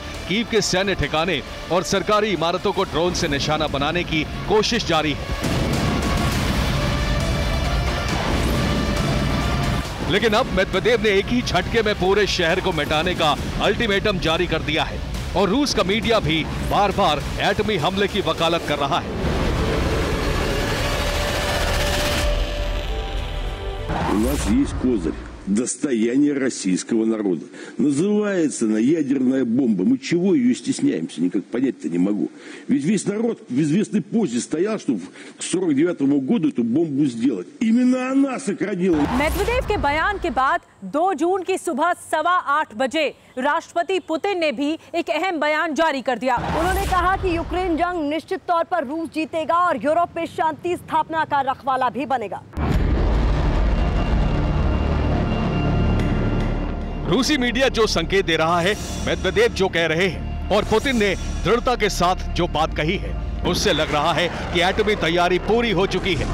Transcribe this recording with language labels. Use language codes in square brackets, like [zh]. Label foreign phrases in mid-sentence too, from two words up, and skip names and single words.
[hi] कीव के सैन्य ठिकाने और सरकारी इमारतों को ड्रोन से निशाना बनाने की कोशिश जारी है। लेकिन अब मेदवेदेव ने एक ही झटके में पूरे शहर को मिटाने का अल्टीमेटम जारी कर दिया है और रूस का मीडिया भी बार बार एटमी हमले की वकालत कर रहा है। [ru] У нас есть козырь. Достояние российского народа. Называется она ядерная бомба. Мы чего ее стесняемся? Никак понять-то не могу. Ведь весь народ в известной позе стоял, чтобы к 49-му году эту бомбу сделать. Именно она сохранила. [hi] मेदवेदेव के बयान के बाद 2 जून की सुबह 8:15 बजे राष्ट्रपति पुतिन ने भी एक अहम बयान जारी कर दिया। उन्होंने कहा कि यूक्रेन जंग निश्चित तौर पर रूस जीतेगा और यूरोप में शांति स्थापना का रखवाला भी बनेगा। रूसी मीडिया जो संकेत दे रहा है, मेदवेदेव जो कह रहे हैं और पुतिन ने दृढ़ता के साथ जो बात कही है, उससे लग रहा है कि एटमी तैयारी पूरी हो चुकी है।